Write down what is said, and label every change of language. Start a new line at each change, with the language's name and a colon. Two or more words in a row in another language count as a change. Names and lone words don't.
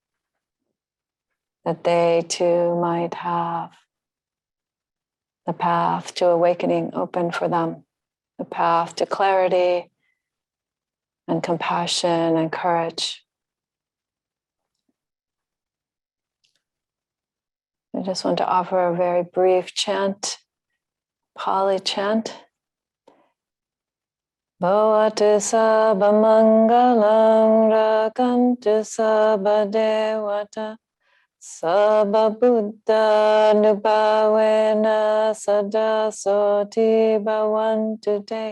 English: that they too might have the path to awakening open for them, the path to clarity and compassion and courage. I just want to offer a very brief chant, Pali chant.
Pali: Bhavatu sabba mangalam rakantu sabba devata sabba buddha nubhavena sada soti bhavantu te.